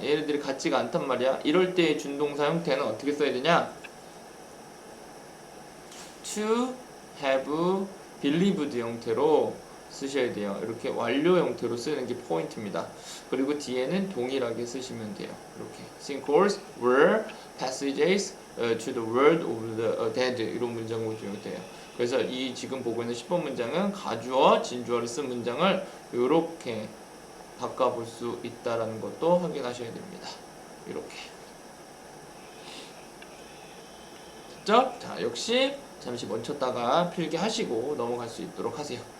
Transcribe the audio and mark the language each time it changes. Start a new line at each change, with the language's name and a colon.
Korean: 얘네들이 같지가 않단 말이야. 이럴 때의 준동사 형태는 어떻게 써야 되냐? to have believed 형태로 쓰셔야 돼요. 이렇게 완료 형태로 쓰는 게 포인트입니다. 그리고 뒤에는 동일하게 쓰시면 돼요. 이렇게
English: sinkholes were passages to the world of the dead,
Korean: 이런 문장 구조가 돼요. 그래서 이 지금 보고 있는 10번 문장은 가주어, 진주어를 쓴 문장을 이렇게 바꿔볼 수 있다라는 것도 확인하셔야 됩니다. 이렇게 됐죠? 자, 역시 잠시 멈췄다가 필기하시고 넘어갈 수 있도록 하세요.